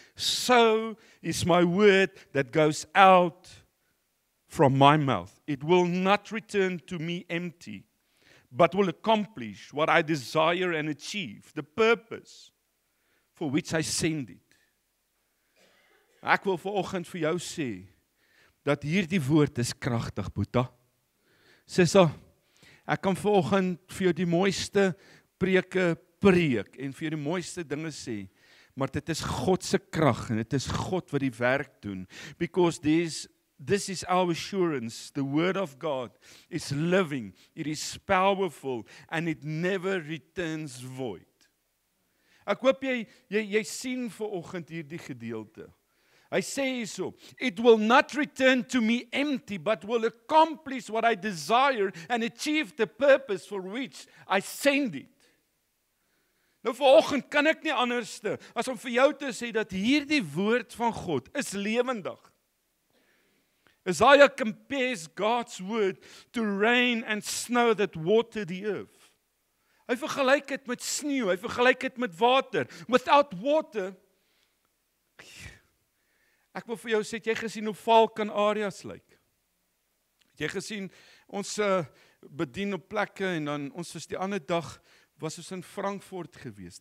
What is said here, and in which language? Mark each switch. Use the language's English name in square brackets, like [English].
[English] So is my word that goes out from my mouth. It will not return to me empty, but will accomplish what I desire and achieve, the purpose for which I send it. [Afrikaans] Ek wil vanoggend vir jou sê, dat hierdie woord is kragtig, Boeta. Sissa, ek kan vanoggend vir jou die mooiste preke preek en vir jou die mooiste dinge sê, maar dit is God se krag en dit is God wat die werk doen. [English] Because this is our assurance. The word of God is living, it is powerful and it never returns void. [Afrikaans] Ek hoop jy sien vanoggend hierdie gedeelte. Hy sê hierso, [English] it will not return to me empty, but will accomplish what I desire and achieve the purpose for which I send it. [Afrikaans] Nou vanoggend kan ek nie anderste as om vir jou te sê dat hierdie woord van God is lewendig. [English] Isaiah compares God's word to rain and snow that water the earth. [Afrikaans] Hy vergelyk dit met sneeu, hy vergelyk dit met water. [English] Without water, [Afrikaans] Ek wil vir jou sê, het jy gesien hoe Falcon areas lyk? Het jy gesien, ons bedien op plekke en dan ons was die ander dag, was ons in Frankfurt gewees.